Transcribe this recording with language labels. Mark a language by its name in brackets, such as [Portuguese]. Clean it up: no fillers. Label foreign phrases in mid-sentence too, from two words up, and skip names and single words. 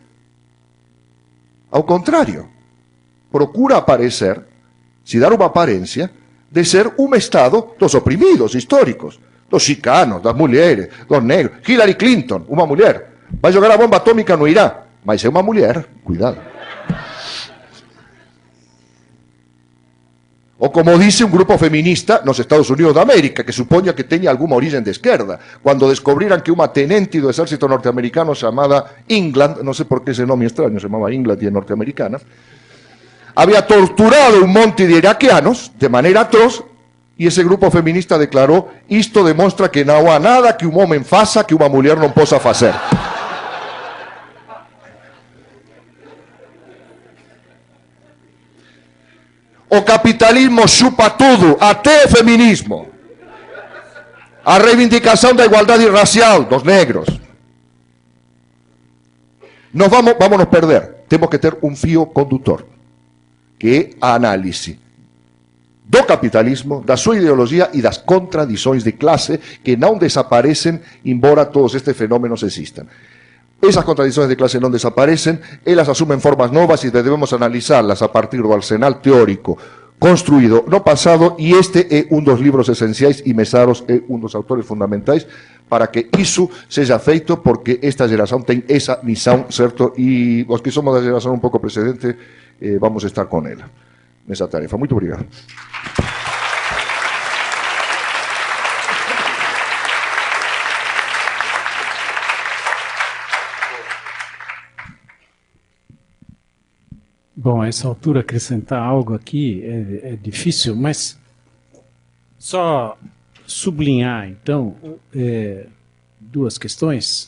[Portuguese] Ao contrário, procura aparecer, se dar uma aparência, de ser um Estado dos oprimidos históricos, dos chicanos, das mulheres, dos negros. Hillary Clinton, uma mulher, vai jogar a bomba atômica no Irã, mas é uma mulher, cuidado. [Galician] Ou como dice un grupo feminista nos Estados Unidos de América, que supoña que teña alguma origen de esquerda, cuando descubriran que unha tenente do exército norteamericano chamada England, non sei por que ese nome extraño, se chamaba England e é norteamericana, había torturado un monte de iraquianos de maneira atroz, e ese grupo feminista declarou: isto demostra que non há nada que un homem faça que unha muller non possa facer. [Portuguese] O capitalismo chupa tudo, até o feminismo. A reivindicação da igualdade racial dos negros. Nós vamos nos perder. Temos que ter um fio condutor, que é a análise do capitalismo, da sua ideologia e das contradições de classe que não desaparecem, embora todos estes fenômenos existam. [Galician] Esas contradições de clase non desaparecen, elas asumen formas novas e debemos analizarlas a partir do arsenal teórico construído no pasado, e este é un dos libros esenciais e Mesaros é un dos autores fundamentais para que iso seja feito, porque esta geración ten esa misión, certo? E os que somos da geración un pouco precedente vamos a estar con ela nesa tarefa. [Portuguese] Muito obrigado. Bom, a essa altura acrescentar algo aqui é difícil, mas só sublinhar, então, duas questões.